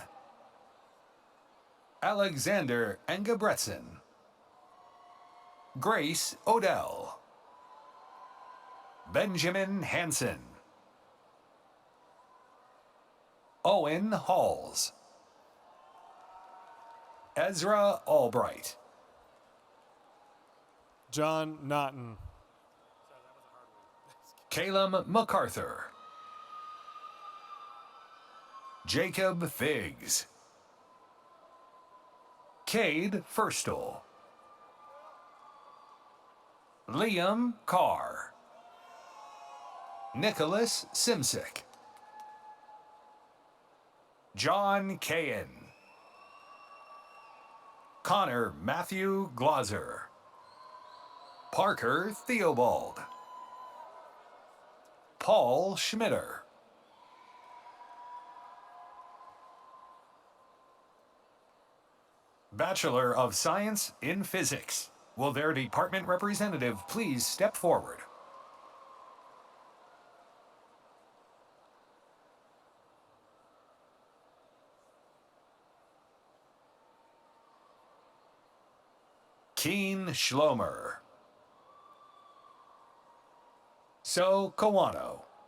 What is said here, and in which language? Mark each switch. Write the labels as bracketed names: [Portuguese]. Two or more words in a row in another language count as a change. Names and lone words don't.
[English] Alexander Engebretson, Grace Odell, Benjamin Hansen, Owen Halls, Ezra Albright, John Naughton, Caleb MacArthur, Jacob Figs, Cade Firstel, Liam Carr, Nicholas Simsick, John Cahan, Connor Matthew Glauser, Parker Theobald, Paul Schmitter, Bachelor of Science in Physics. Will their department representative please step forward? Keen Schlomer, So Kawano,